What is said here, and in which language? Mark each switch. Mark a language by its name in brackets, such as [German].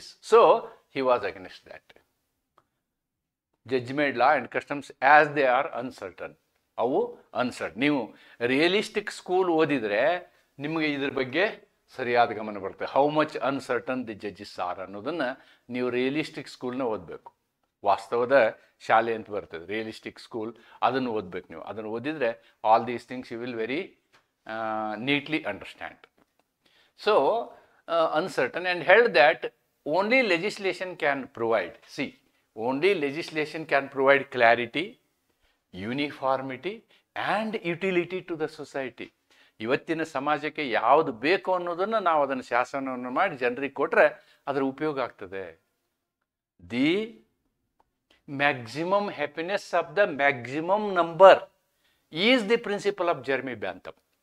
[English] So, he was against that. Judgment law and customs as they are uncertain. [Kannada] ಅವು uncertain. ನೀವು realistic school ಓದಿದರೆ ನಿಮಗೆ ಇದ್ರ ಬಗ್ಗೆ ಸರಿಯಾದ ಗಮನ ಬರುತ್ತೆ. [English] how much uncertain the judges are [Kannada] ಅನ್ನೋದನ್ನು ನೀವು ರಿಯಲಿಸ್ಟಿಕ್ ಸ್ಕೂಲ್ನ ಓದಬೇಕು. ವಾಸ್ತವದ ಶಾಲೆ ಅಂತ ಬರ್ತದೆ, ರಿಯಲಿಸ್ಟಿಕ್ ಸ್ಕೂಲ್, ಅದನ್ನು ಓದಬೇಕು ನೀವು. ಅದನ್ನು ಓದಿದರೆ [English] All these things you will very neatly understand. So uncertain, and held that only legislation can provide, only legislation can provide clarity, uniformity and utility to the society. [Kannada] ಇವತ್ತಿನ ಸಮಾಜಕ್ಕೆ ಯಾವುದು ಬೇಕು ಅನ್ನೋದನ್ನು ನಾವು ಅದನ್ನು ಶಾಸನವನ್ನು ಮಾಡಿ ಜನರಿಗೆ ಕೊಟ್ಟರೆ ಅದರ ಉಪಯೋಗ ಆಗ್ತದೆ. [English] The maximum happiness of the maximum number is the principle of Jeremy Bentham.